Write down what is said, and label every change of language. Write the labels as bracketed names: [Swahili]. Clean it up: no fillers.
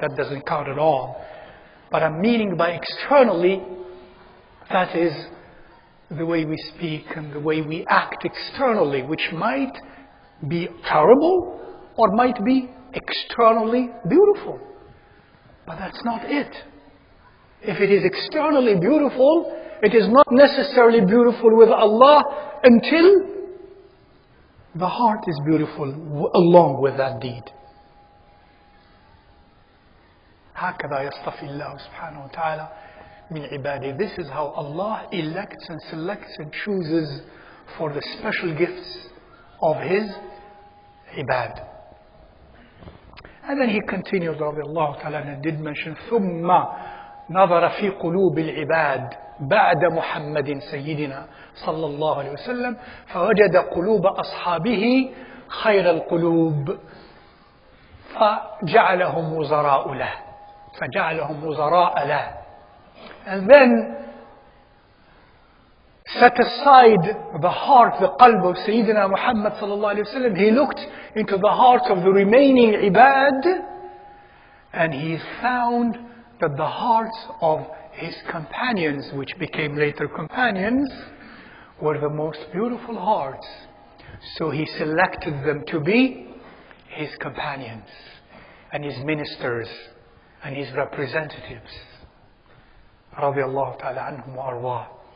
[English] That doesn't count at all. But I'm meaning by externally, that is the way we speak and the way we act externally, which might be terrible or might be externally beautiful. But that's not it. If it is externally beautiful, it is not necessarily beautiful with Allah until the heart is beautiful along with that deed. [Arabic] هكذا يصطفي الله سبحانه وتعالى من عباده. [English] This is how Allah elects and selects and chooses for the special gifts of His ibad. And then he continued [Arabic] رضي الله تعالى [English] and did mention [Arabic] ثم نظر في قلوب العباد بعد محمد سيدنا صلى الله عليه وسلم فوجد قلوب أصحابه خير القلوب فجعلهم وزراء له. فجعلهم وزراء له. [English] And then set aside the heart, the qalb of Sayyidina Muhammad sallallahu alayhi wa sallam. He looked into the heart of the remaining ibad and he found that the hearts of his companions, which became later companions, were the most beautiful hearts. So he selected them to be his companions and his ministers and his representatives. [Arabic] رضي الله تعالى عنهم وأرضاه.